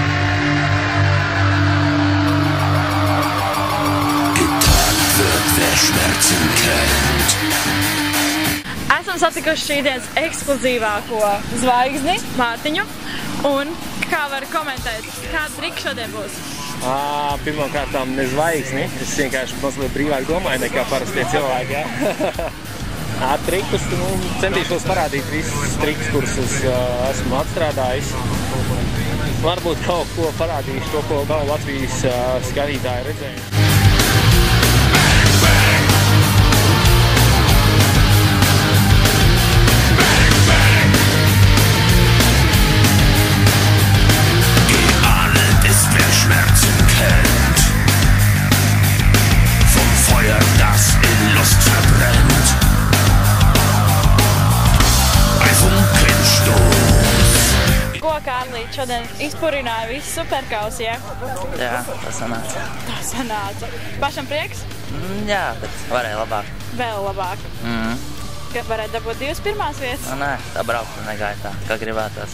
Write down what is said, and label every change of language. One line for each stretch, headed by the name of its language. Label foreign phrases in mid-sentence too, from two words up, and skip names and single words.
German: Getagt wird, wer schmeckt. Schmerzen kennt.
Latvian: Esam satikuši šīdienas ekskluzīvāko zvaigzni, Mārtiņu. Un kā var komentēt, kāda trika šodien būs? Pirmkārtām ne zvaigzni. Es vienkārši mazliet brīvāk domāju nekā parastie cilvēki. Ja? Trikus, centīšos parādīt visus trikus, kurus es esmu atstrādājis. Varbūt kaut ko parādīšu, to, ko vēl Latvijas skatītāji redzēja.
German: Schmerzen kennt, vom Feuer, das in Lust verbrennt, ein Funkenstoß.
Latvian: Ko, Kārlīt, šodien izpurināja visu superkausi, ja? Jā, tas sanāca. Tā sanāca. Pašam prieks? Jā, bet varēja labāk. Vēl labāk. Ka varētu dabūt 2 pirmās vietas? Nē, tā braukta negāja tā, kā gribētos.